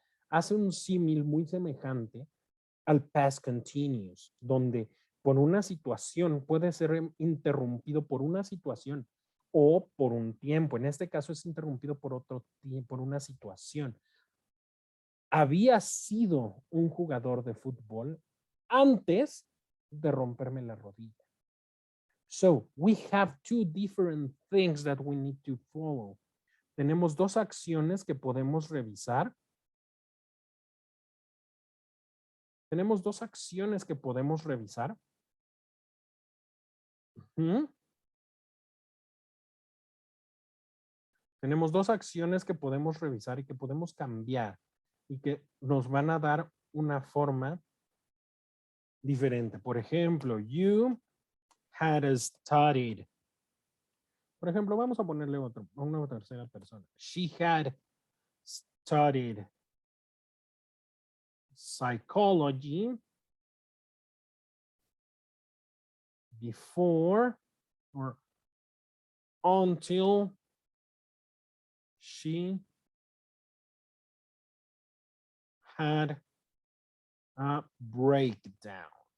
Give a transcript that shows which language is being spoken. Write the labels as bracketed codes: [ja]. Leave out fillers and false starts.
[es] Hace un símil muy semejante al past continuous, donde por una situación puede ser interrumpido por una situación o por un tiempo. En este caso es interrumpido por otro tiempo, por una situación. Había sido un jugador de fútbol antes de romperme la rodilla. [en] So, we have two different things that we need to follow. [es] Tenemos dos acciones que podemos revisar. Tenemos dos acciones que podemos revisar. Tenemos dos acciones que podemos revisar y que podemos cambiar y que nos van a dar una forma diferente. Por ejemplo, [en] you had studied. [es] Por ejemplo, vamos a ponerle una tercera persona. [en] She had studied psychology before or until she had a breakdown.